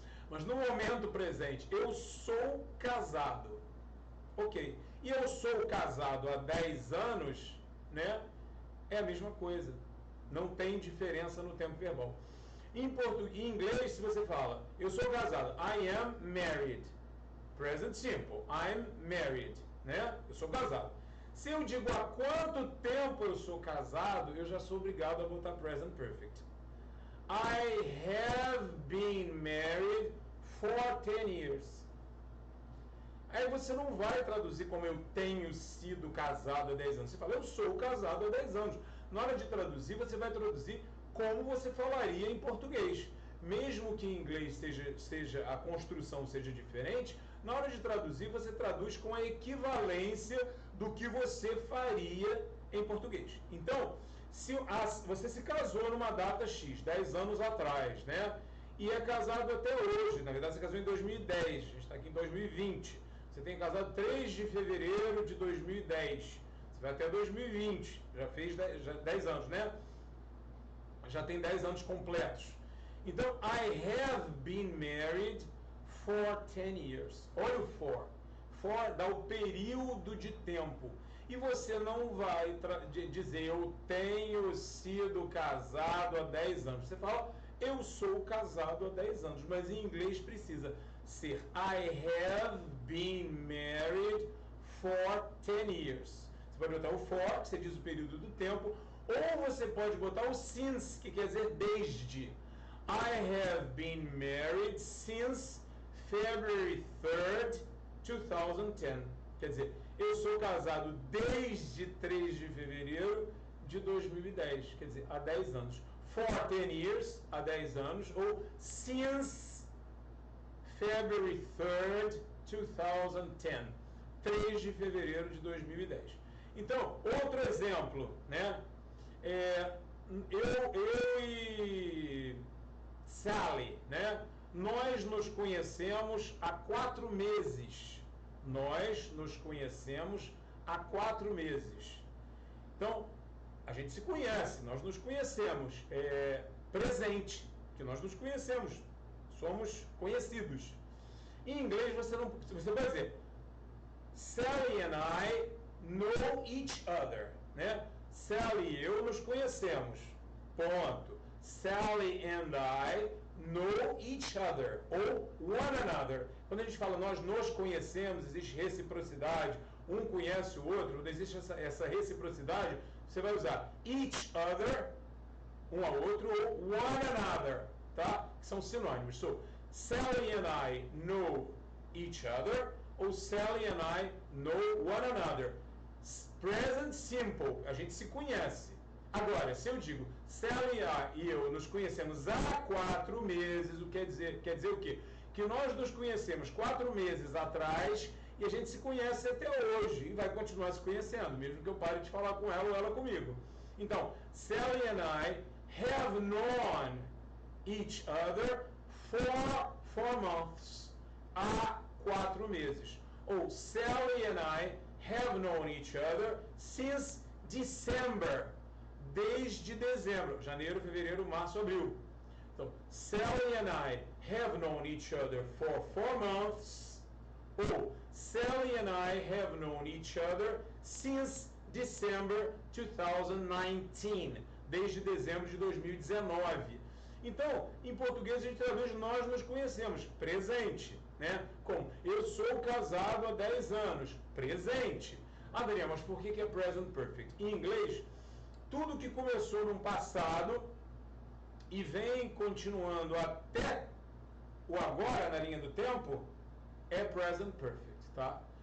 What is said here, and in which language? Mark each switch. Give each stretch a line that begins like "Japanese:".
Portuguese: Mas no momento presente, eu sou casado. Ok. E eu sou casado há 10 anos, né? É a mesma coisa. Não tem diferença no tempo verbal. Em inglês, se você fala, eu sou casado,
English: I am married. Present simple, I'm married,
Portuguese: né? Eu sou casado. Se eu digo há quanto tempo eu sou casado, eu já sou obrigado a botar present perfect.
English: I have been married for 10 years.
Portuguese: Aí você não vai traduzir como eu tenho sido casado há 10 anos. Você fala, eu sou casado há 10 anos. Na hora de traduzir, você vai traduzir como você falaria em português. Mesmo que em inglês a construção seja diferente, Na hora de traduzir, você traduz com a equivalência do que você faria em português. Então, se você se casou numa data X, 10 anos atrás, né? E é casado até hoje, na verdade você casou em 2010, a gente está aqui em 2020. Você tem casado 3 de fevereiro de 2010. Você vai até 2020, já fez 10 anos, né? Já tem 10 anos completos. Então,
English: I have been married for 10 years.
Portuguese: Olha o for. For dá o período de tempo. E você não vai dizer, eu tenho sido casado há 10 anos. Você fala, eu sou casado há 10 anos. Mas em inglês precisa ser
English: I have been married for 10 years.
Portuguese: Você pode botar o for, que você diz o período do tempo, ou você pode botar o since, que quer dizer desde.
English: I have been married since February 3rd, 2010.
Portuguese: Quer dizer, eu sou casado desde 3 de fevereiro de 2010. Quer dizer, há 10 anos.
English: For 10 years,
Portuguese: há 10 anos, ou
English: since February 3rd, 2010.
Portuguese: 3 de fevereiro de 2010. Então, outro exemplo, né? Eu e Sally, né? Nós nos conhecemos há 4 meses. Nós nos conhecemos há 4 meses. Então, a gente se conhece, nós nos conhecemos. Presente, que nós nos conhecemos. Somos conhecidos. Em inglês, você vai dizer
English: Sally and I know each other,
Portuguese: né? Sally e eu nos conhecemos. Ponto.
English: Sally and I know each other, ou one another.
Portuguese: Quando a gente fala nós nos conhecemos, existe reciprocidade, um conhece o outro, não existe essa reciprocidade, você vai usar each other, um ao outro, ou one another, tá? Que são sinônimos.
English: So, Sally and I know each other, ou Sally and I know one another.
Portuguese: Present simple, a gente se conhece. Agora, se eu digo Sally e eu nos conhecemos há 4 meses, o que quer dizer o quê? Que nós nos conhecemos 4 meses atrás e a gente se conhece até hoje e vai continuar se conhecendo, mesmo que eu pare de falar com ela ou ela comigo. Então,
English: Sally and I have known each other for 4 months.
Portuguese: Há 4 meses. Ou
English: Sally and I have known each other since December.
Portuguese: Desde dezembro, janeiro, fevereiro, março, abril. Então, Sally and I have known each other for 4 months. Ou Sally and I have known each other since December 2019. Desde dezembro de 2019. Então, em português a gente traduz nós nos conhecemos. Presente, né? Como eu sou casado há 10 anos. Presente. Ah, Daniel, mas por que é present perfect? Em inglês, tudo que começou no passado e vem continuando até o agora na linha do tempo é present perfect, tá?